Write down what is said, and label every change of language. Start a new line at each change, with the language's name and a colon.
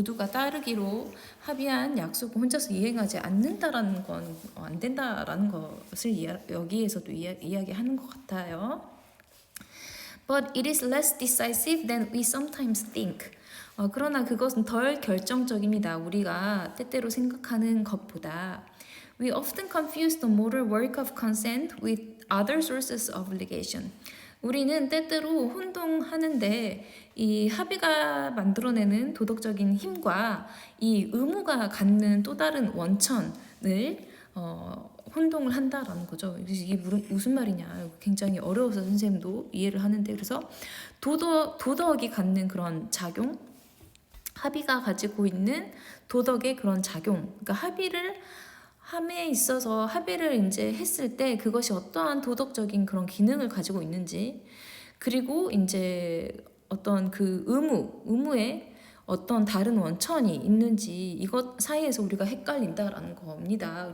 Korean: 따르기로 합의한 약속을 혼자서 이행하지 않는다라는 건 안 된다라는 것을 여기에서도 이야기하는 것 같아요.
English: But it is less decisive than we sometimes think.
Korean: 그러나 그것은 덜 결정적입니다. 우리가 때때로 생각하는 것보다.
English: We often confuse the moral work of consent with other sources of obligation.
Korean: 우리는 때때로 혼동하는데 이 합의가 만들어내는 도덕적인 힘과 이 의무가 갖는 또 다른 원천을 혼동을 한다라는 거죠. 그래서 이게 무슨 말이냐 굉장히 어려워서 선생님도 이해를 하는데 그래서 도덕이 갖는 그런 작용 합의가 가지고 있는 도덕의 그런 작용 그러니까 합의를 함에 있어서 합의를 이제 했을 때 그것이 어떠한 도덕적인 그런 기능을 가지고 있는지 그리고 이제 어떤 그 의무에 어떤 다른 원천이 있는지 이것 사이에서 우리가 헷갈린다라는 겁니다.